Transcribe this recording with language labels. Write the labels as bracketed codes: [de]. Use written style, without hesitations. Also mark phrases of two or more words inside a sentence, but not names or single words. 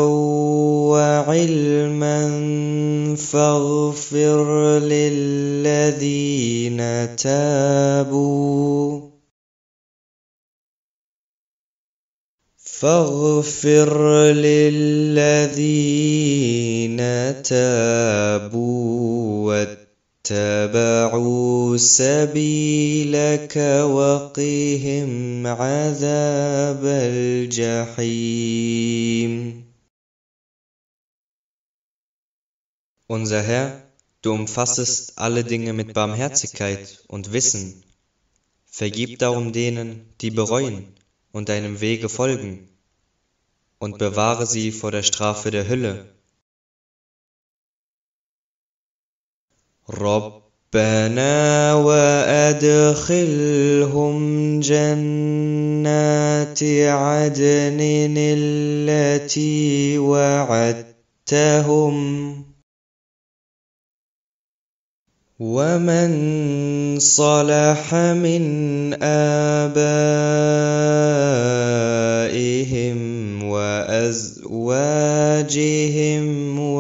[ar] وعلما فاغفر للذين تابوا واتبعوا سبيلك وقهم عذاب الجحيم. [de] Unser Herr, du umfassest alle Dinge mit Barmherzigkeit und Wissen. Vergib darum denen, die bereuen und deinem Wege folgen, und bewahre sie vor der Strafe der Hölle. [ar] ربنا وأدخلهم جنات عدن التي وعدتهم ومن صلح من آبائهم وأزواجهم